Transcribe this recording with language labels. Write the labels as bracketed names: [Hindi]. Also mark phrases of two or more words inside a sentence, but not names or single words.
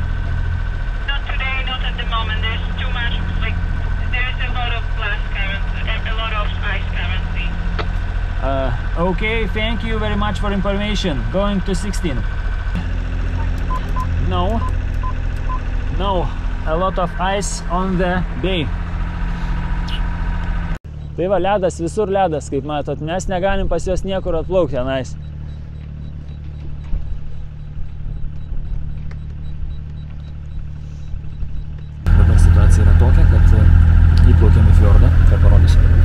[English] Not today, not at the moment. There's too much, there's a lot of glass currently, a lot of ice currently. Okay, thank you very much for information. Going to 16. No, a lot of ice on the bay. [Lithuanian] Tai va, ledas, visur ledas, kaip matot, mes negalim pas juos niekur atplaukti tenais. Dabar situacija yra tokia, kad įplaukėm į fjordą, tai parodysiu.